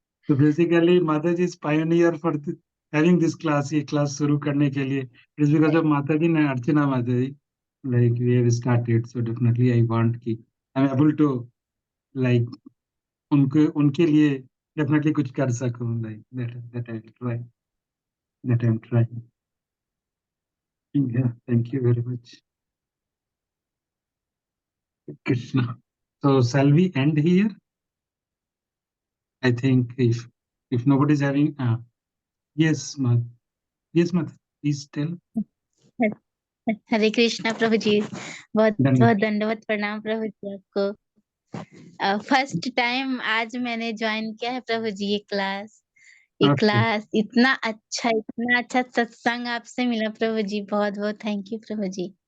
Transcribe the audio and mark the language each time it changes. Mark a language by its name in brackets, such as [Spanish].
[English] तो basically Mata ji is pioneer for having this class, [Hindi] ये क्लास शुरू करने के लिए [English] it is because of Mata ji ने, Archana Mata ji, like we have started, so definitely I want कि I am able to like [Hindi] उनके लिए डेफिनेटली कुछ कर सकूं, [English] Like that I try, that I am trying. Yeah, thank you very much, Krishna. So shall we end here? I think if nobody's having yes, Mat. Yes, Mat. Please tell. [Hindi] हरे कृष्णा प्रभु जी, बहुत [English] Done. [Hindi] बहुत दंडवत प्रणाम प्रभु जी आपको। First time आज मैंने join किया है प्रभु जी ये क्लास। ये [English] Okay. [Hindi] क्लास इतना अच्छा सत्संग आपसे मिला प्रभु जी, बहुत बहुत थैंक यू प्रभु जी।